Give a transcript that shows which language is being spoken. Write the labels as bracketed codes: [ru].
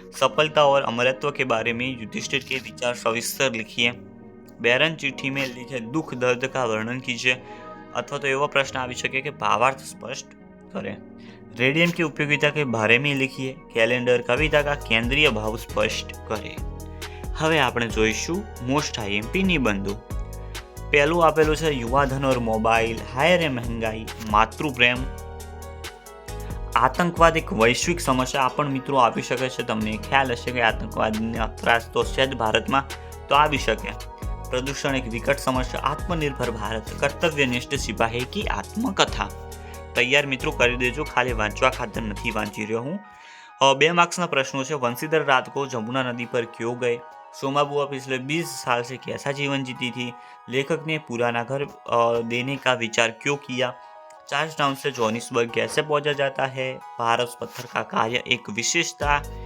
[hi] सफलता और अमरत्व के बारे में युधिष्ठिर के विचार सविस्तर लिखिए. बैरन चिट्ठी में लिखे दुख दर्द का वर्णन कीजिए. अथवा तो एवं प्रश्न आ सके कि भावार्थ स्पष्ट करें. रेडियम की उपयोगिता के बारे में लिखिए. कैलेंडर कविता का केंद्रीय भाव स्पष्ट करें. [gu] હવે આપણે જોઈશું મોસ્ટ આઈએમપી નિબંધો. પહેલું આપેલું છે યુવાધન ઓર મોબાઈલ, હાયર એ મહેંગાઈ, માતૃપ્રેમ. આતંકવાદ એક વૈશ્વિક સમસ્યા આ પણ મિત્રો આપી શકે છે. તમને ખ્યાલ હશે કે આતંકવાદનો ત્રાસ તો છે જ ભારતમાં, તો આવી શકે. પ્રદૂષણ એક વિકટ સમસ્યા, આત્મનિર્ભર ભારત, કર્તવ્યનિષ્ઠ સિપાહી કી આત્મકથા. તૈયાર મિત્રો કરી દેજો, ખાલી વાંચવા ખાતર નથી વાંચી રહ્યો હું. [hi] 2 मार्क्स ना प्रश्नों से वंशीधर रात को जमुना नदी पर क्यों गए? सोमा बुआ पिछले 20 साल से कैसा जीवन जीती थी? लेखक ने पुराना घर देने का विचार क्यों किया? चार्ज टाउन से जोहानिसबर्ग कैसे पहुंचा जाता है? पारस पत्थर का कार्य एक विशेषता.